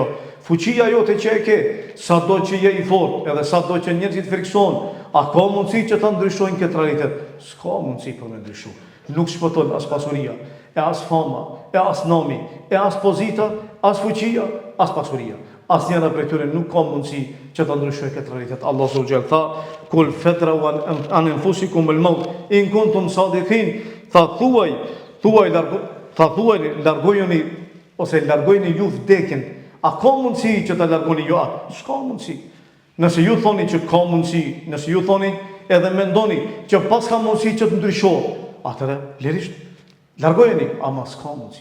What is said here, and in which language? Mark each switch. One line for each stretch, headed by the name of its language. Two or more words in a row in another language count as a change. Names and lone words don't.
Albanian: Fuqia jote që e ke, sado që je i fortë, edhe sado që njerëzit frikson, a ka mundësi që ta ndryshojnë këtë realitet? S'ka mundësi për me ndryshu. Nuk shpëton as pasuria, e as fama, e as nomi, e as pozita, as fuqia, as pasuria. As njëra prej tyre nuk ka mundësi që ta ndryshojë këtë realitet. Allahu
Arabic: سبحانه وتعالى
Albanian: tha:
Arabic: "قل فادرءوا عن أنفسكم الموت إن كنتم صادقين."
Albanian: Largojeni ose largojeni ju vdekjen. A ka mundësi që ta largoni ju atë? S'ka mundësi. Nëse ju thoni që ka mundësi, nëse ju thoni edhe mendoni që pas ka mundësi që të ndryshohet, atëherë lirisht largojeni, ama s'ka mundësi.